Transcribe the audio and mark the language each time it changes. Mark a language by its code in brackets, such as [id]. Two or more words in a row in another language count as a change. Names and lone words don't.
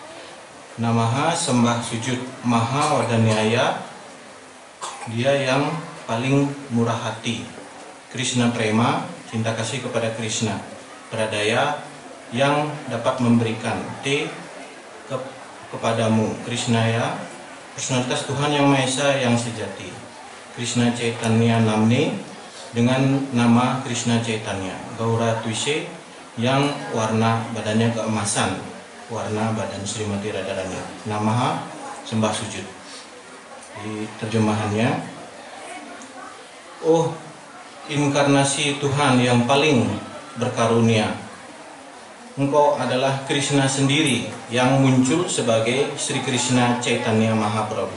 [id] Namaha sembah sujud, [sa] maha wadanyaya, [id] dia yang paling murah hati. [sa] Krishna prema, [id] cinta kasih kepada Krishna. Pradaya, yang dapat memberikan. Kepadamu. Krishna ya, personalitas Tuhan yang Maha Esa yang sejati. Krishna Chaitanya Namne, dengan nama Krishna Chaitanya. [sa] Gaura Twise, [id] yang warna badannya keemasan, warna badan Srimati Radharani. Namaha sembah sujud. Di terjemahannya, oh inkarnasi Tuhan yang paling berkarunia, Engkau adalah Krishna sendiri yang muncul sebagai Sri Krishna Chaitanya Mahaprabhu.